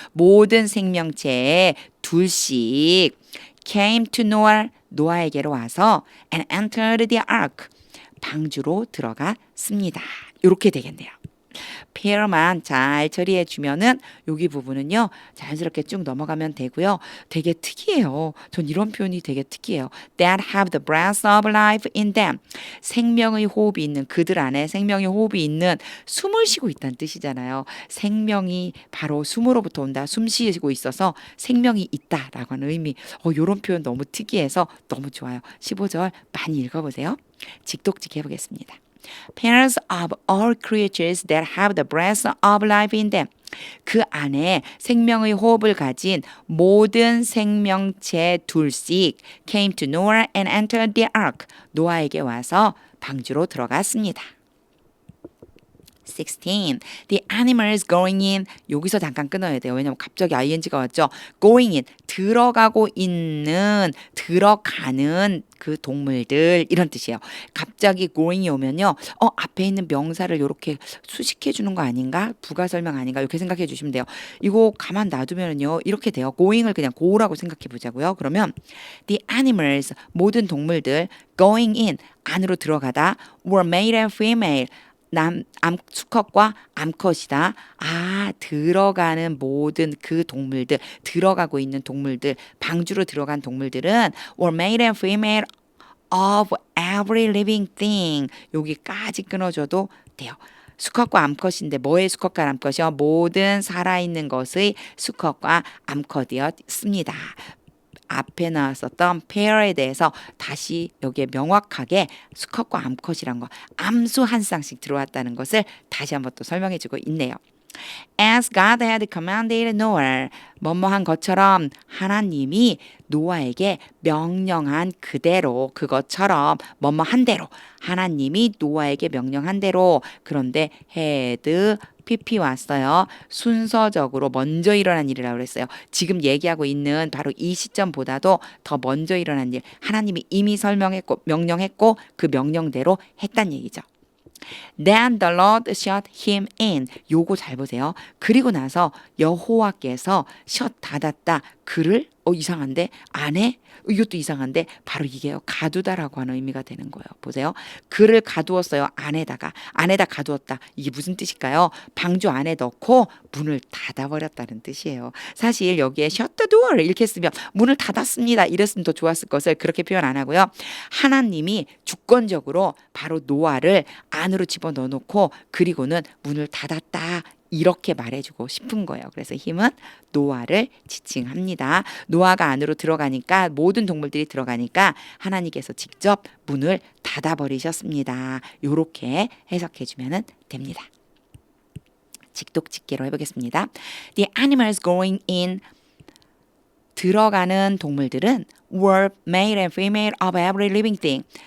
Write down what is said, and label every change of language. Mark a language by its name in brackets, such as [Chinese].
[Korean] 모든 생명체에 둘씩 [English] came to [Korean] 노아에게로 와서 [English] and entered the ark, [Korean] 방주로 들어갔습니다. 이렇게 되겠네요. pair만 잘 처리해 주면은 여기 부분은요 자연스럽게 쭉 넘어가면 되고요. 되게 특이해요. 전 이런 표현이 되게 특이해요. [English] That have the breath of life in them. [Korean] 생명의 호흡이 있는, 그들 안에 생명의 호흡이 있는, 숨을 쉬고 있다는 뜻이잖아요. 생명이 바로 숨으로부터 온다. 숨 쉬고 있어서 생명이 있다라고 하는 의미. 이런 표현 너무 특이해서 너무 좋아요. 15절 많이 읽어보세요. 직독직 해보겠습니다. [English] Pairs of all creatures that have the breath of life in them. [Korean] 그 안에 생명의 호흡을 가진 모든 생명체 둘씩 [English] came to Noah and entered the ark. [Korean] 노아에게 와서 방주로 들어갔습니다. [English] 16. The animals going in. [Korean] 여기서 잠깐 끊어야 돼요. 왜냐면 갑자기 ing가 왔죠. [English] going in. [Korean] 들어가는 그 동물들, 이런 뜻이에요. 갑자기 going이 오면요. 앞에 있는 명사를 이렇게 수식해 주는 거 아닌가? 부가 설명 아닌가? 이렇게 생각해 주시면 돼요. 이거 가만 놔두면요. 이렇게 돼요. going을 그냥 go라고 생각해 보자고요. [English] 그러면 the animals, [Korean] 모든 동물들 [English] going in, [Korean] 안으로 들어가다, [English] were male and female, [Korean] 수컷과 암컷이다. 들어가는 모든 그 동물들, 들어가고 있는 동물들, 방주로 들어간 동물들은 [English] were male and female of every living thing. [Korean] 여기까지 끊어줘도 돼요. 수컷과 암컷인데 뭐의 수컷과 암컷이요? 모든 살아있는 것의 수컷과 암컷이었습니다. 앞에 나왔었던 pair에 대해서 다시 여기에 명확하게 수컷과 암컷이란 거, 암수 한 쌍씩 들어왔다는 것을 다시 한번 또 설명해주고 있네요. [English] As God had commanded Noah, [Korean] 뭐뭐한 것처럼 하나님이 노아에게 명령한 그대로, 그것처럼 뭐뭐한 대로, 하나님이 노아에게 명령한 대로. 그런데 had PP 왔어요. 순서적으로 먼저 일어난 일이라고 그랬어요. 지금 얘기하고 있는 바로 이 시점보다도 더 먼저 일어난 일, 하나님이 이미 설명했고 명령했고 그 명령대로 했단 얘기죠. [English] Then the Lord shut him in. [Korean] 요거 잘 보세요. 그리고 나서 여호와께서 shut 닫았다. 그를 이상한데 안에 이것도 이상한데 바로 이게요. 가두다라고 하는 의미가 되는 거예요. 보세요. 그를 가두었어요. 안에다 가두었다. 이게 무슨 뜻일까요? 방주 안에 넣고 문을 닫아버렸다는 뜻이에요. 사실 여기에 [English] shut the door [Korean] 이렇게 쓰면 문을 닫았습니다. 이랬으면 더 좋았을 것을 그렇게 표현 안 하고요. 하나님이 주권적으로 바로 노아를 안으로 집어넣어 놓고 그리고는 문을 닫았다. 이렇게 말해주고 싶은 거예요. 그래서 힘은 노아를 지칭합니다. 노아가 안으로 들어가니까 모든 동물들이 들어가니까 하나님께서 직접 문을 닫아버리셨습니다. 이렇게 해석해주면 됩니다. 직독직계로 해보겠습니다. [English] The animals going in [Korean] 들어가는 동물들은 [English] were male and female of every living thing.